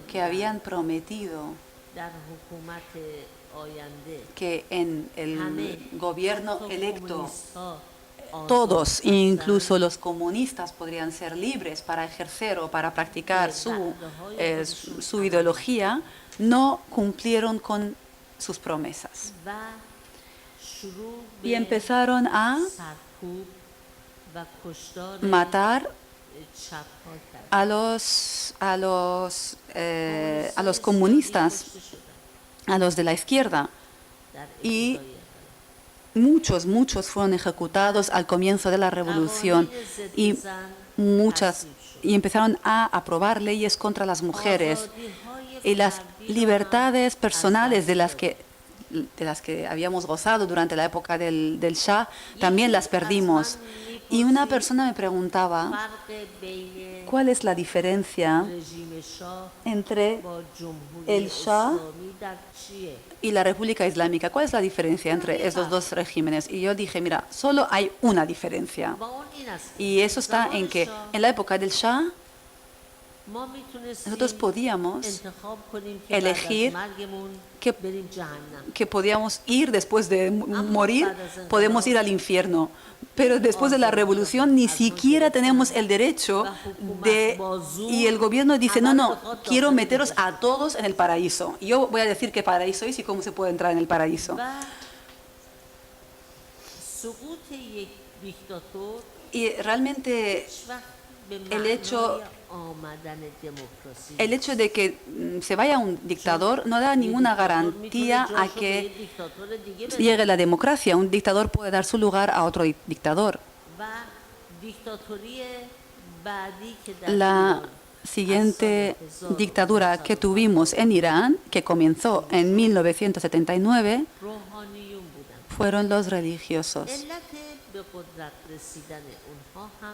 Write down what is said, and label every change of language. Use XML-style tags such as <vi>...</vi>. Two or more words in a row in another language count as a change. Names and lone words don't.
<es>que</es> <fa>بودن</fa> <es>habían prometido</es> <fa>در حکومت آینده</fa> <es>que en el</es> <fa>همه</fa> <es>gobierno</es> <fa>حتی</fa> <es>electo</es> <fa>کمونیست‌ها</fa> <es>todos,</es> <fa>آزاد</fa> <es>incluso los comunistas, podrían ser libres para ejercer o para practicar su ideología, no cumplieron con sus promesas.</es> <fa>و شروع</fa> <es>Y</es> <fa>به</fa> <es>empezaron a</es> <fa>سرکوب و کشتار</fa> <es>matar</es> <fa>چپ‌ها کرد.</fa> <es>a los comunistas,</es> <fa>کشته شدن</fa> <es>a los de la izquierda.</es> <fa>در</fa> <es>Y</es> <fa>ابتدای انقلاب.</fa> <es>muchos fueron ejecutados al comienzo de la revolución y y empezaron a aprobar leyes contra las mujeres y las libertades personales de las que de las que habíamos gozado durante la época del Shah, también las perdimos. Y una persona me preguntaba,</es> <fa>فرق بین</fa> <es>¿cuál es la diferencia</es> <fa>رژیم شاه</fa> <es>entre</es> <fa>با جمهوری</fa> <es>el Shah</es> <fa>اسلامی در چیه؟</fa> <es>y la República Islámica? ¿Cuál es la diferencia entre esos dos regímenes? Y yo dije, mira, solo hay una diferencia.</es> <fa>با اون این است که</fa> <es>Y eso está en que en la época del Shah</es> <fa>ما میتونستیم</fa> <es>nosotros podíamos</es> <fa>انتخاب کنیم که</fa> <es>elegir</es> <fa>بعد از مرگمون</fa> <es>que,</es> <fa>بریم جهنم.</fa> <es>que podíamos ir después de morir, podemos ir al infierno. Pero después de la revolución ni siquiera tenemos el derecho de... Y el gobierno dice, no, no, quiero meteros a todos en el paraíso. Y yo voy a decir qué paraíso es y cómo se puede entrar en el paraíso.</es> <fa>و سقوط یک دیکتاتور</fa> <es>Y realmente</es> <fa>هیچ وقت به</fa> <es>el hecho-</es> <fa>معنای آمدن دموکراسی</fa> <es>el hecho de que se vaya un dictador no da ninguna garantía a que</es> <fa>دیکتاتور دیگه بده.</fa> <es>llegue la democracia. Un dictador puede dar su lugar a otro dictador.</es> <fa>و دیکتاتوری بعدی که در</fa> <es>La</es> <fa>ایران</fa> <es>siguiente dictadura que tuvimos en Irán, que comenzó en 1979,</es> <fa>روحانیون بودن.</fa> <es>fueron los religiosos.</es> <fa>علت به قدرت رسیدن اونها هم</fa>